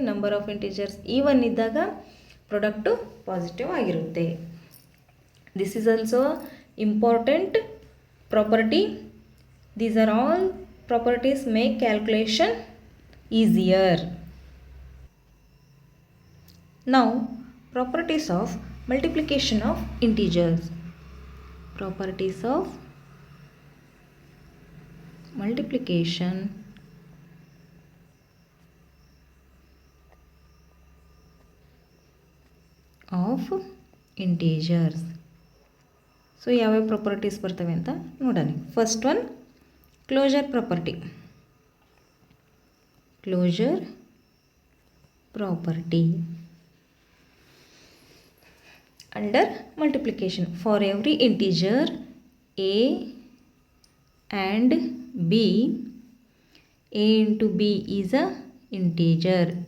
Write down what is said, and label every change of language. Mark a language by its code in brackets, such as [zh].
[en] Number of integers even ಇದ್ದಾಗ product positive ಆಗಿರುತ್ತೆ. This is also important property. These are all properties make calculation easier. Now, properties of multiplication of integers. Properties of multiplication of integers. [kn] So ಯಾವ್ಯಾವ properties ಬರ್ತವೆ ಅಂತ ನೋಡೋಣ. [en] First one, closure property. Closure property under multiplication. For every integer a and b, a into b is a integer.